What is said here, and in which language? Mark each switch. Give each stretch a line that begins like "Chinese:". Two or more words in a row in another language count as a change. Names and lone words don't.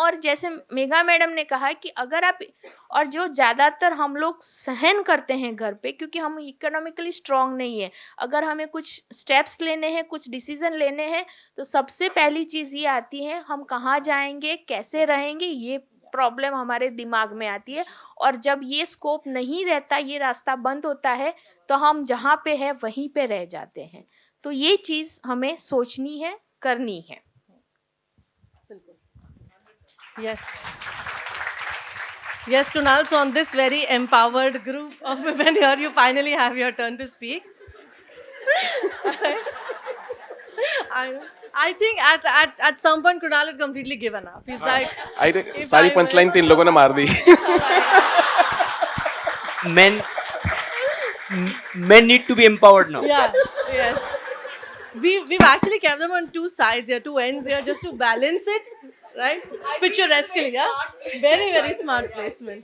Hindi: और जैसे मेघा मैडम ने कहा कि अगर आप, और जो ज्यादातर हम लोग सहन करते हैं घर पे क्योंकि हम
English: economically strong
Hindi: नहीं है, अगर हमें कुछ स्टेप्स लेने हैं, कुछ डिसीजन लेने हैं, तो सबसे पहली चीज ये आती है हम कहाँ जाएंगे, कैसे रहेंगे, ये प्रॉब्लम हमारे दिमाग में आती है। और जब ये स्कोप नहीं रहता, ये रास्ता बंद होता है, तो हम जहाँ पे है वहीं पे रह जाते हैं। तो ये चीज हमें सोचनी है, करनी है।
English: Yes. Yes, Kunal. So on this very empowered group of women here, you finally have your turn to speak. I think at some point Kunal had completely given up. He's like, I think
Hindi: सारी पंचलाइन 3 लोगों ने मार दी।
English: Men need to be empowered now. yeah, yes. We've actually kept them on two sides here, two ends here, just to balance it, right? Picturesquely, yeah. Very, very smart placement.